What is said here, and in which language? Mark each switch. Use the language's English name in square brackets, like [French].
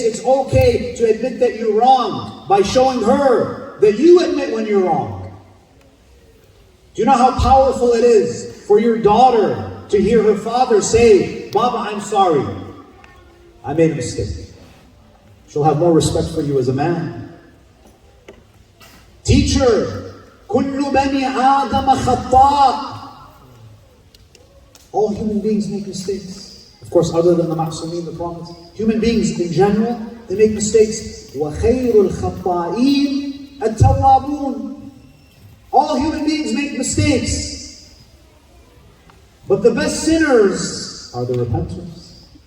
[English] It's okay to admit that you're wrong by showing her that you admit when you're wrong. Do you know how powerful it is for your daughter to hear her father say, Baba, I'm sorry. I made a mistake. She'll have more respect for you as a man. Teach her, [Arabic] كل بني آدم خطاء. [English] All human beings make mistakes. Of course, other than the Ma'sumin, the prophets. Human beings in general, they make mistakes. [Arabic] وَخَيْرُ الْخَطَّائِينَ التَّوَّابُونَ. [English] All human beings make mistakes. But the best sinners are the repenters.